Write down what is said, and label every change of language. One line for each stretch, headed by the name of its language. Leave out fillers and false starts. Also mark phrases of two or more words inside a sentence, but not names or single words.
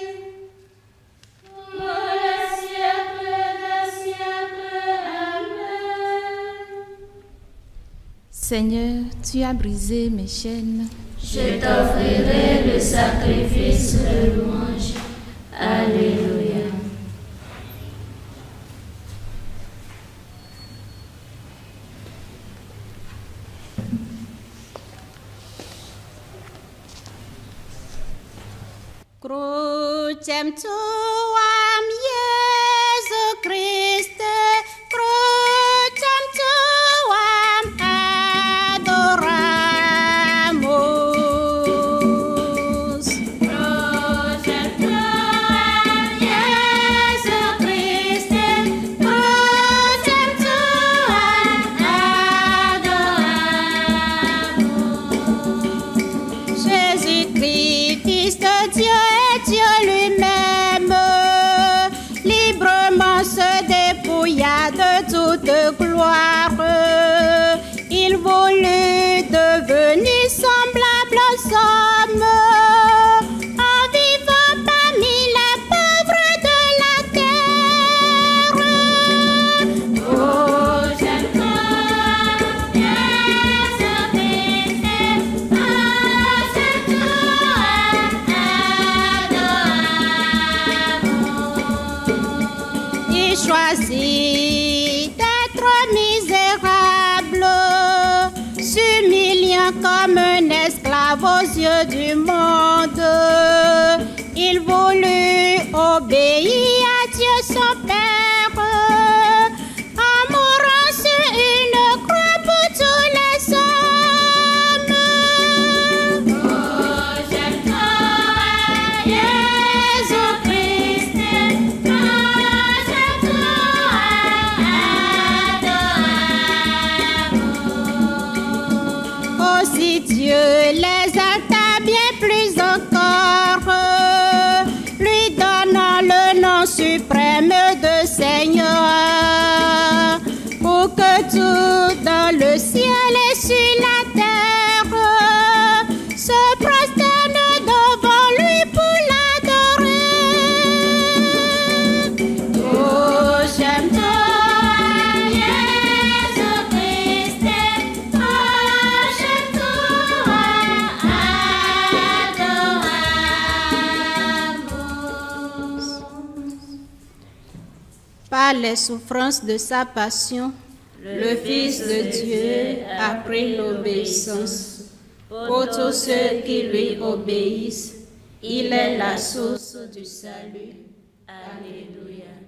French: Pour le siècle des siècles. Amen. Seigneur, tu as brisé mes chaînes. Je t'offrirai le sacrifice de louange. Alléluia.
Latin: Crucem tuam, Iesu Christe, crucem tuam adoramus. Crucem tuam, Iesu Christe, crucem tuam adoramus.
French: Jésus-Christ, Fils de Dieu et Dieu lui-même, librement se dépouilla de toute gloire. Il voulut devenir semblable aux hommes, en vivant parmi les pauvres de la terre.
Latin: Crucem tuam, Iesu Christe, crucem tuam adoramus.
French: Il choisit d'être misérable, s'humiliant comme un esclave aux yeux du monde. Il voulut obéir à Dieu son Père, en mourant sur une croix pour tous les hommes.
Latin: Crucem tuam, Iesu Christe, crucem tuam adoramus.
French: Aussi Dieu les exalta bien plus encore, lui donnant le nom suprême de Seigneur, pour que tout dans le ciel et sur la terre se prosterne devant lui pour l'adorer.
Latin: Crucem tuam, Iesu Christe, crucem tuam adoramus.
French: Par les souffrances de sa passion, le Fils de Dieu a pris l'obéissance. Pour tous ceux qui lui obéissent, il est la source du salut. Alléluia.